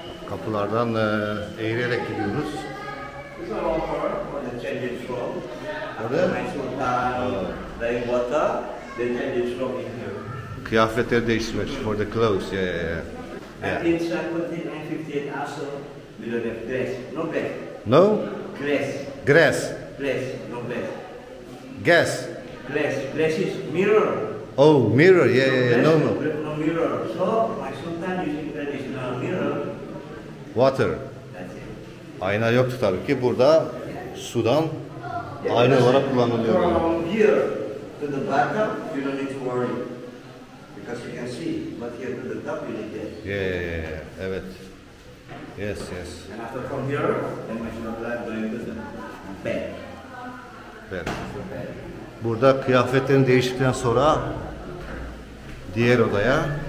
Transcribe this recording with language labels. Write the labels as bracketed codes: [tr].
[tr] Kapılardan eğilerek gidiyoruz. [en] The changing from [tr] Orada [en] my sultan, rain water, they change it from in here. [tr] kıyafetleri değiştirmek [en] for the clothes. Yeah. And in 1758 also, we don't have grass. No grass. No? Grass. Grass. Grass. No grass. Gas. Grass. Grass is mirror. Oh, mirror. Yeah. Grass, No. No mirror. So my sultan using traditional mirror. Water. That's it. [tr] Ayna yoktu tabii ki. Burada sudan ayna olarak kullanılıyor. [en] From here to the bottom, you don't need to worry because you can see. But here to the top, you need that. Yeah. [tr] Evet. [en] Yes. And after from here, then my sultan going to the bed. [tr] Evet. Burada kıyafetlerin değiştikten sonra diğer odaya.